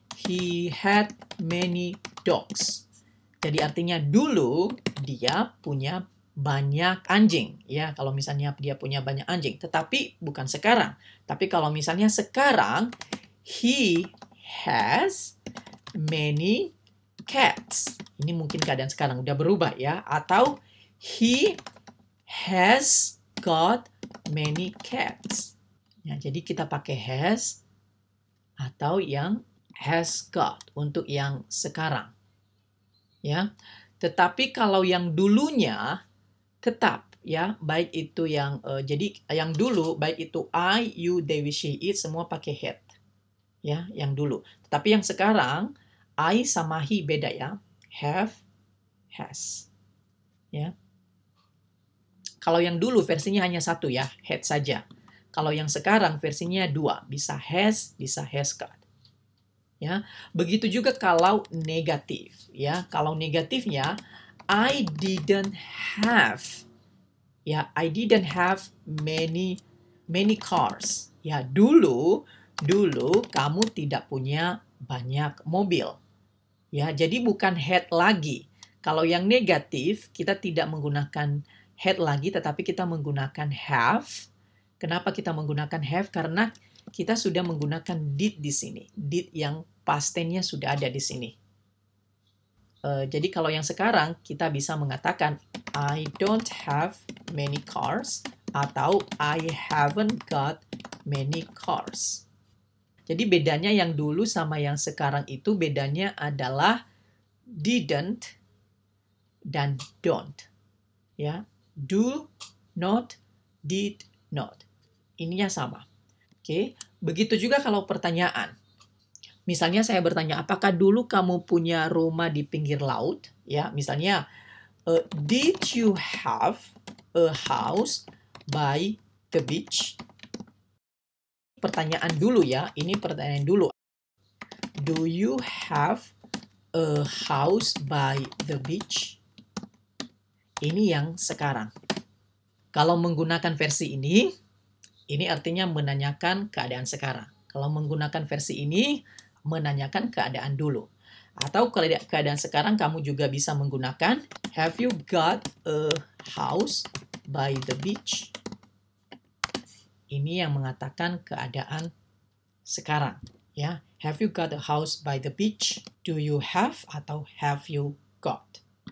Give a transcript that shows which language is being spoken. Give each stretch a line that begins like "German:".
English: He had many dogs.
Indonesian: Jadi artinya dulu dia punya banyak anjing. Ya, kalau misalnya dia punya banyak anjing. Tetapi bukan sekarang. Tapi kalau misalnya sekarang,
English: he has many cats.
Indonesian: Ini mungkin keadaan sekarang udah berubah ya. Atau
English: he has got many cats.
Indonesian: Ya, jadi kita pakai has atau yang has got untuk yang sekarang. Ya. Tetapi kalau yang dulunya tetap ya, baik itu yang jadi yang dulu baik itu I, you, they, we, she, it semua pakai had. Ya, yang dulu. Tapi yang sekarang I sama he beda ya. Have, has. Ya. Kalau yang dulu versinya hanya satu ya, had saja. Kalau yang sekarang versinya dua, bisa has got. Ya. Begitu juga kalau negatif ya. Kalau negatifnya
English: I didn't have. Ya, I didn't have many cars.
Indonesian: Ya, dulu kamu tidak punya banyak mobil. Ya, jadi bukan had lagi. Kalau yang negatif, kita tidak menggunakan had lagi, tetapi kita menggunakan have. Kenapa kita menggunakan have? Karena kita sudah menggunakan did di sini. Did yang past tense-nya sudah ada di sini. Jadi kalau yang sekarang, kita bisa mengatakan
English: I don't have many cars
Indonesian: atau
English: I haven't got many cars.
Indonesian: Jadi bedanya yang dulu sama yang sekarang itu bedanya adalah didn't dan don't. Ya, do, not, did, not. Ininya sama. Oke, begitu juga kalau pertanyaan. Misalnya saya bertanya, apakah dulu kamu punya rumah di pinggir laut? Ya, misalnya,
English: did you have a house by the beach?
Indonesian: Pertanyaan dulu ya, ini pertanyaan dulu.
English: Do you have a house by the beach?
Indonesian: Ini yang sekarang. Kalau menggunakan versi ini artinya menanyakan keadaan sekarang. Kalau menggunakan versi ini, menanyakan keadaan dulu. Atau keadaan sekarang kamu juga bisa menggunakan
English: have you got a house by the beach?
Indonesian: Ini yang mengatakan keadaan sekarang.
English: Ya, have you got a house by the beach? Do you have atau have you got?